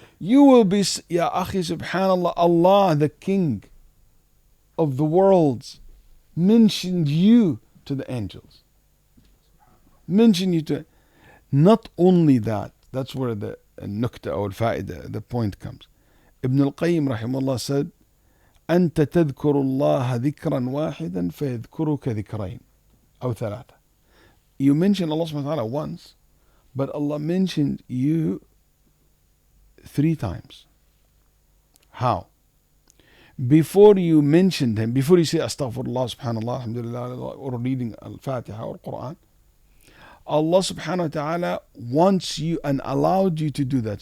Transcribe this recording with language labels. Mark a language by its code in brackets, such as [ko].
[en] You will be, Ya Akhi, subhanallah, Allah, the King of the worlds, mentioned you to the angels. Mentioned you to, not only that, that's where the nukta or faida, the point comes. Ibn al-Qayyim rahimahullah said, [ar] أنت تذكر الله ذكرا واحدا فيذكرك ذكرين أو ثلاثة. [en] You mention Allah subhanahu wa ta'ala once, but Allah mentioned you 3 times. How? Before you mentioned him, before you say astaghfirullah, subhanallah, alhamdulillah, or reading al-Fatiha or Quran, Allah subhanahu wa ta'ala wants you and allowed you to do that.